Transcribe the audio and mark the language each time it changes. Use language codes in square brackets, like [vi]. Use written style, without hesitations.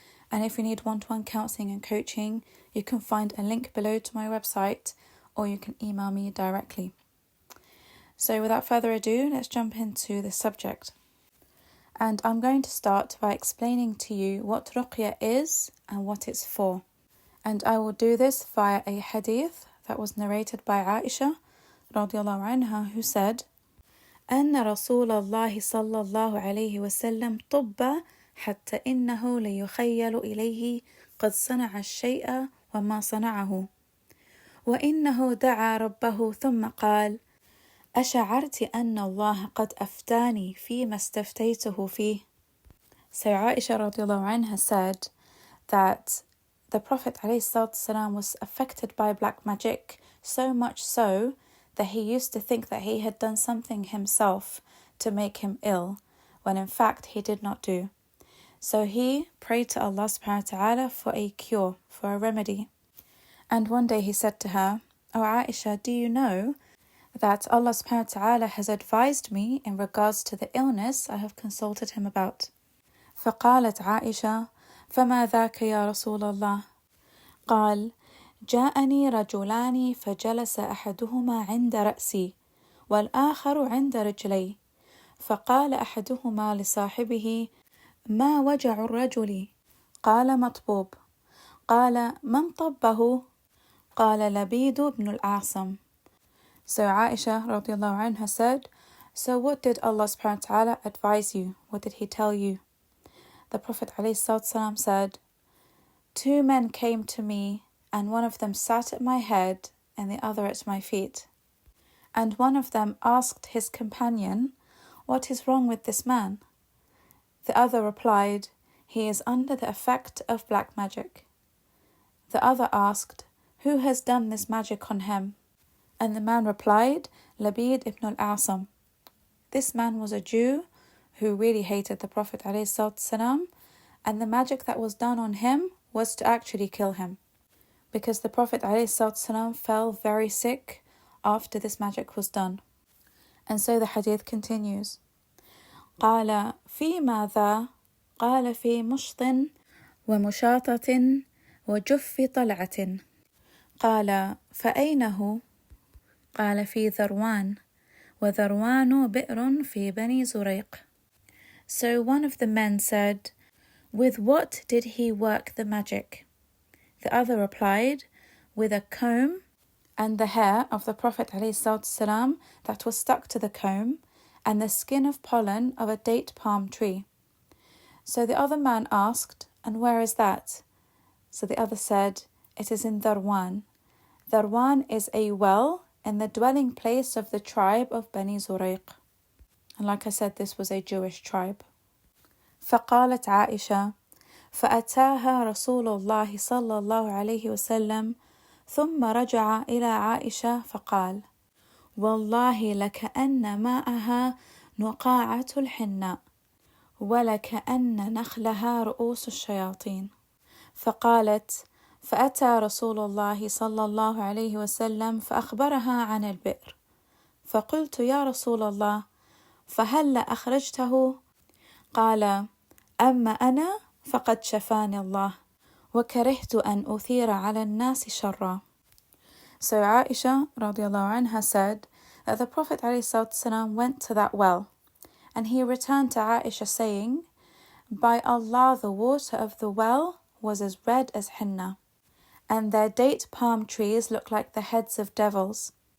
[en] And if you need one-to-one counselling and coaching, you can find a link below to my website, or you can email me directly. So without further ado, let's jump into the subject. And I'm going to start by explaining to you what Ruqyah is and what it's for. And I will do this via a hadith that was narrated by Aisha radiallahu anha, who said, [ar] أن رسول الله صلى الله عليه وسلم طب حتى إنه ليخيل إليه قد صنع الشيء وما صنعه وإنه دعا ربه ثم قال أشعرت أن الله قد أفتاني فيما استفتيته فيه. [en] So Aisha radiallahu anha said that the Prophet ﷺ was affected by black magic, so much so that he used to think that he had done something himself to make him ill, when in fact he did not do. So he prayed to Allah subhanahu wa ta'ala for a cure, for a remedy. And one day he said to her, "Oh Aisha, do you know that Allah subhanahu wa ta'ala has advised me in regards to the illness I have consulted him about?" [ar] فقالت عائشة فما ذاك يا رسول الله؟ قال جاءني رجلان فجلس أحدهما عند رأسي والآخر عند رجلي فقال أحدهما لصاحبه ما وجع الرجل؟ قال مطبوب. قال من طبه؟ قال لبيد بن الأعصم. [en] So Aisha radiallahu anha said, "So what did Allah subhanahu wa ta'ala advise you? What did he tell you?" The Prophet ﷺ said, "Two men came to me, and one of them sat at my head and the other at my feet. And one of them asked his companion, 'What is wrong with this man?' The other replied, 'He is under the effect of black magic.' The other asked, 'Who has done this magic on him?' And the man replied, 'Labid ibn al-Asam.' This man was a Jew who really hated the Prophet ﷺ, and the magic that was done on him was to actually kill him, because the Prophet ﷺ fell very sick after this magic was done. And so the hadith continues. [ar] قال في ماذا؟ قال في مشط ومشاطة وجف طلعة. قال فأين هو؟ قال في ذروان وذروان بئر في بني زريق. [en] So one of the men said, "With what did he work the magic?" The other replied, "With a comb and the hair of the Prophet ﷺ that was stuck to the comb, and the skin of pollen of a date palm tree." So the other man asked, "And where is that?" So the other said, "It is in Dharwan." Dharwan is a well in the dwelling place of the tribe of Bani Zurayq. And like I said, this was a Jewish tribe. [ar] فقالت عائشة فأتاها رسول الله صلى الله عليه وسلم ثم رجع إلى عائشة فقال والله لكأن ماءها نقاعة الحناء ولكأن نخلها رؤوس الشياطين. فقالت فأتى رسول الله صلى الله عليه وسلم فأخبرها عن البئر فقلت يا رسول الله فهل أخرجته؟ قال أما أنا فقد شفاني الله وكرهت أن أثير على الناس شرا. [en] So Aisha radiallahu anha said that the Prophet ﷺ went to that well, and he returned to Aisha saying, "By Allah, the water of the well was as red as henna, and their date palm trees look like the heads of devils.